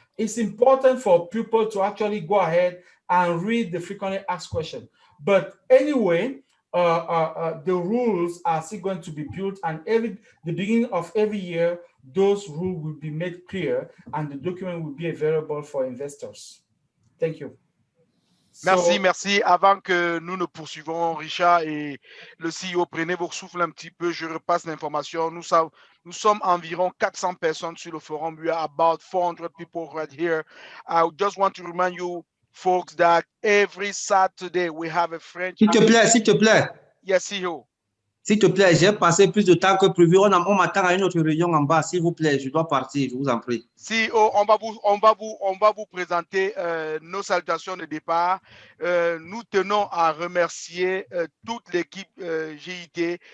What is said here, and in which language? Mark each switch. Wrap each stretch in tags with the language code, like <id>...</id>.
<en>It's important for people to actually go ahead and read the frequently asked question. But anyway, the rules are still going to be built, and the beginning of every year, those rules will be made clear and the document will be available for investors. Thank you.</en> <fr>Merci, merci. Avant que nous ne poursuivons, Richard et le CEO, prenez vos souffles un petit peu. Je repasse l'information. Nous sommes environ 400 personnes sur le forum.</fr> <en>We are about 400 people right here. I just want to remind you, folks, that every Saturday we have a French.</en> <fr>S'il te plaît.</fr> <en>Yes, CEO.</en> <fr>S'il te plaît, j'ai passé plus de temps que prévu. On m'attend à une autre réunion en bas. S'il vous plaît, je dois partir, je vous en prie. CEO, on va vous présenter nos salutations de départ. Nous tenons à remercier toute l'équipe GIT.</fr>